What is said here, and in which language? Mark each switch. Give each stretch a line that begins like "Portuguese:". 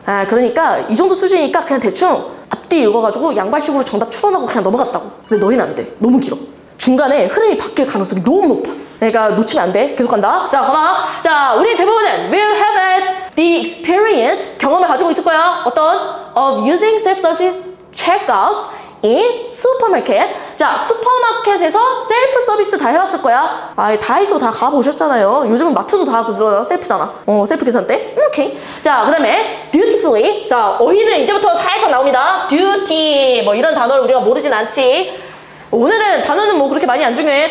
Korean: 그러니까 이 정도 수준이니까 그냥 대충 앞뒤 읽어가지고 양발식으로 정답 추론하고 그냥 넘어갔다고. 근데 너희는 안 돼. 너무 길어. 중간에 흐름이 바뀔 가능성이 너무 높아. 그러니까 놓치면 안 돼. 계속 간다. 자, 봐봐. 자, 우리 대부분은
English: will have had the experience,
Korean: 경험을 가지고 있을 거야. 어떤?
English: of using self-service checkouts in supermarket.
Korean: 자, 슈퍼마켓에서 셀프 서비스 다 해봤을 거야. 다이소 다 가보셨잖아요. 요즘은 마트도 다 그거 셀프잖아. 셀프 계산대. 오케이. 자, 그 다음에 dutifully. 자, 어휘는 이제부터 살짝 나옵니다. duty 뭐 이런 단어를 우리가 모르진 않지. 오늘은 단어는 뭐 그렇게 많이 안 중요해.